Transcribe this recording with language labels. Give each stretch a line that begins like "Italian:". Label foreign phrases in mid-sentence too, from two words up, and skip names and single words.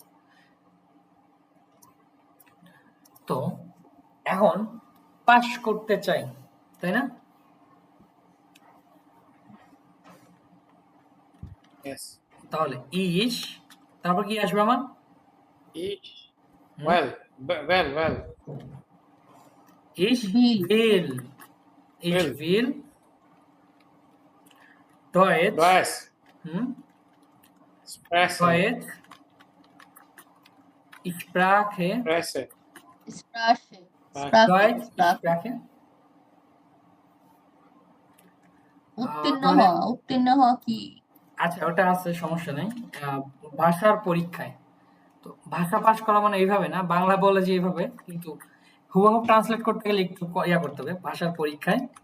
Bangla: তো এখন পাস করতে চাই, তাই না?
English: Yes.
Bangla: তাহলে ইস, তারপর কি আসবে আমার?
German: Ich.
English: Well. Well.
German: ইস Will. will, ich Will. will Deutsch, Deutsch. Spreche. Deutsch Sprache, Spreche. স্প্রাশে Deutsch স্প্রাশে Sprache,
Bangla: উত্তীর্ণ হওয়া কি? আচ্ছা ওটা আছে, সমস্যা নেই। ভাষার পরীক্ষায়, তো ভাষা পাস করা মানে এইভাবে না, বাংলা বলে যে এইভাবে, কিন্তু হুবহু ট্রান্সলেট করতে গেলে একটু ইয়া করতে হবে, ভাষার পরীক্ষায়।